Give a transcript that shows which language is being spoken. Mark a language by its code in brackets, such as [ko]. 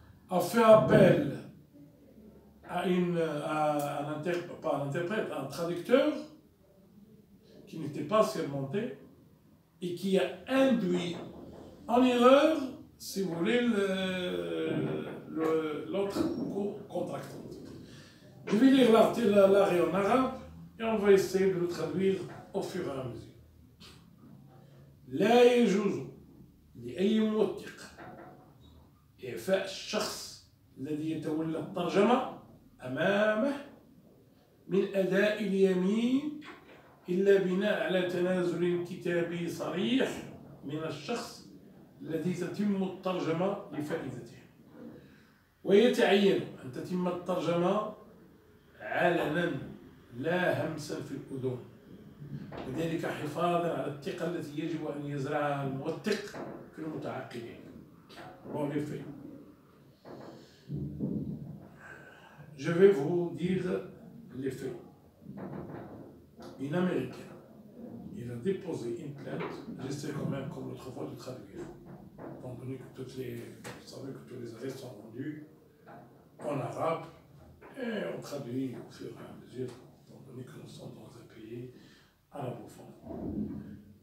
[fr] a fait appel à un traducteur qui n'était pas sermenté et qui a induit en erreur, si vous voulez, l'autre contractant. Je vais lire l'arrêt en arabe et on va essayer de le traduire au fur et à mesure. [ar] لا يجوز لأي موثق إعفاء الشخص الذي يتولى الترجمة أمامه من أداء اليمين إلا بناء على تنازل كتابي صريح من الشخص الذي تتم الترجمة لفائدته، ويتعين أن تتم الترجمة علنا لا همسا في الأذن، وذلك حفاظا على الثقة التي يجب أن يزرعها الموثق في المتعاقدين. [fr] Bon, les faits. Je vais vous dire les faits. Une Américaine, il a déposé une plainte, j'essaie quand même, comme l'autre fois, de traduire. Étant donné que vous savez que tous les arrêts sont rendus en arabe, et on traduit au fur et à mesure, étant donné que nous sommes dans un pays arabophone.